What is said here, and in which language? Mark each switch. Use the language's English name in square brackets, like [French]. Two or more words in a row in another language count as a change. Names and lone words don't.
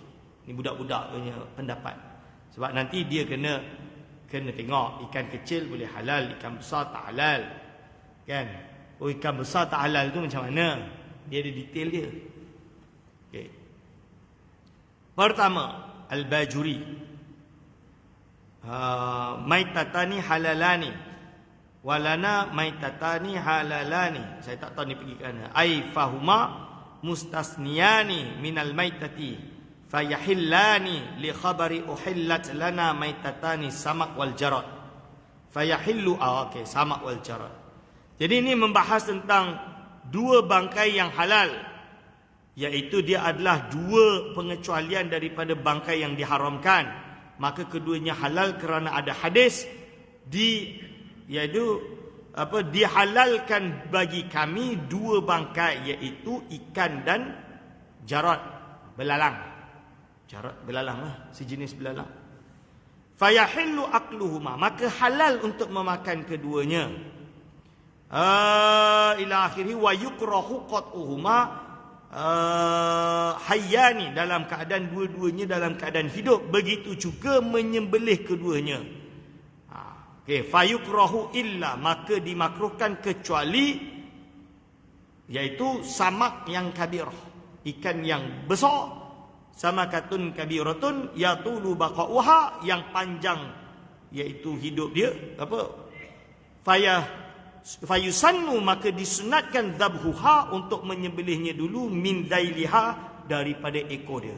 [Malay] Ini budak-budak punya pendapat. Sebab nanti dia kena tengok ikan kecil boleh halal, ikan besar tak halal. Kan? Ikan besar tak halal tu macam mana? Dia ada detail dia. Okey. Pertama, Al-Bajuri. [Arabic] ميتتان حلالان. ولنا ميتتان حلالان. [Malay] Saya tak tahu ni pergi ke mana. [Arabic] أي فهما مستثنيان من الميتة فيحلان لخبر أحلت لنا ميتتان السمك والجراد. Fayahillu okey, سمك والجراد. [Malay] Jadi ini membahas tentang dua bangkai yang halal, iaitu dia adalah dua pengecualian daripada bangkai yang diharamkan. Maka keduanya halal kerana ada hadis iaitu dihalalkan bagi kami dua bangkai, iaitu ikan dan jarad, belalang. Jarad belalang lah, sejenis belalang. [Arabic] فيحل أكلهما, [Malay] maka halal untuk memakan keduanya. [Arabic] إلى آخره ويكره قطعهما حيين, [Malay] dalam keadaan dua-duanya dalam keadaan hidup, begitu juga menyembelih keduanya. Okey, [Arabic] فيكره إلا, [Malay] maka dimakruhkan kecuali, iaitu samak yang kabirah, ikan yang besar, [Arabic] سمكة كبيرة يطول بقاؤها, [Malay] yang panjang iaitu hidup dia, fayusannu, maka disunatkan dhabhuha, untuk menyembelihnya dulu, [Arabic] من ذيلها, [Malay] daripada ekor dia.